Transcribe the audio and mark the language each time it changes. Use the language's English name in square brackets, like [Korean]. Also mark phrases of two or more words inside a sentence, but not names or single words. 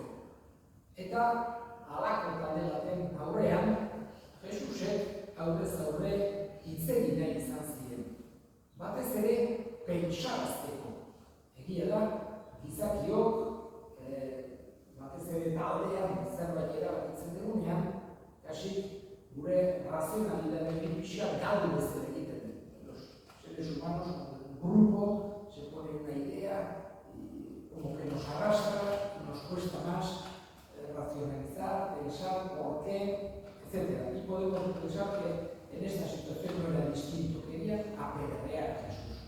[Basque] Eta halako talde baten aurrean, Jesusek aurrez aurre hitz egin nahi izan ziren. Batez ere, pentsarazteko. Egia da, gizakiok, batez ere taldean zerbait erabakitzen dugunean, kasi gure razionalidade pixka galdu bezala egiten. [Spanish] Los seres humanos, un grupo, se pone una idea y como que nos arrastra y nos cuesta más racionalizar, pensar por qué, etc. Y podemos pensar que en esta situación no era distinto, querían apedrear a Jesús.